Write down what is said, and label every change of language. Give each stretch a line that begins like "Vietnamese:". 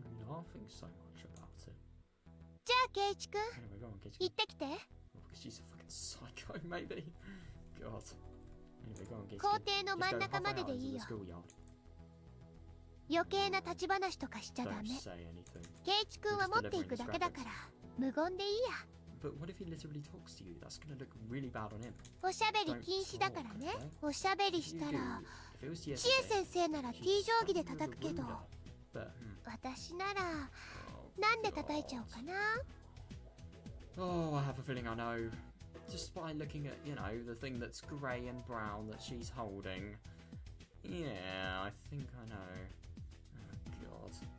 English: Laughing so much about it.
Japanese: じゃあケイイチ君、
English: Anyway, go on, Keiichi.
Japanese: 行ってきて。
English: Oh, because she's a fucking psycho, maybe. God. Anyway, go on, Keiichi.
Japanese: 校庭の真ん中まででいいよ。余計な立ち話とかしちゃダメ。ケイイチ君は持っていくだけだから無言でいいや。
English: But what if he literally talks to you? That's gonna look really bad on him.
Japanese: おしゃべり禁止だからね。おしゃべりしたら、千恵先生なら T 定規で叩くけど。私ならなんで叩いちゃおうかな。
English: Oh, I have a feeling I know. Just by looking at, you know, the thing that's grey and brown that she's holding. Yeah, I think I know. Oh, God.